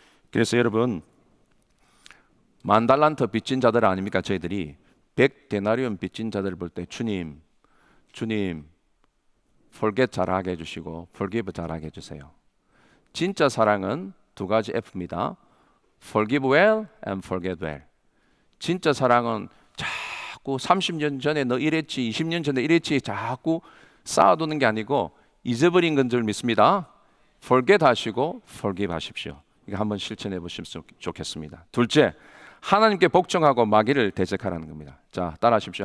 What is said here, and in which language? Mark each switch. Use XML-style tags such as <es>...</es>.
<ko>그래서 여러분, 10,000달란트 빚진 자들 아닙니까? 저희들이 100데나리온 빚진 자들을 볼 때 주님</ko> <en>forget</en> <ko>잘하게 해주시고</ko> <en>forgive</en> <ko>잘하게 해주세요. 진짜 사랑은 두 가지 F입니다.</ko> <en>forgive well and forget well.</en> <ko>진짜 사랑은 자꾸 30년 전에 너 이랬지, 20년 전에 이랬지 자꾸 쌓아두는 게 아니고 잊어버린 건 줄 믿습니다.</ko> <en>forget</en> <ko>하시고</ko> <en>forgive</en> <ko>하십시오. 이거 한번 실천해 보시면 좋겠습니다. 둘째, 하나님께 복종하고 마귀를 대적하라는 겁니다. 자, 따라하십시오.</ko>